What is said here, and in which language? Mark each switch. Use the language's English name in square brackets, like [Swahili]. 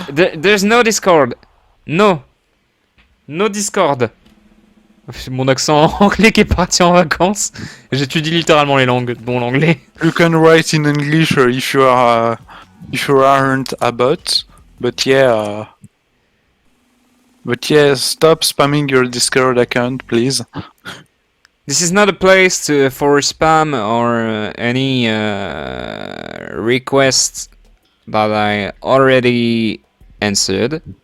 [English] There's no Discord. No. No Discord. [French] Mon accent anglais qui est parti en vacances. J'étudie littéralement les langues, dont l'anglais. [English] You can write in English if you aren't a bot, but yeah, stop spamming your Discord account, please. This is not a place for spam or any requests that I already answered.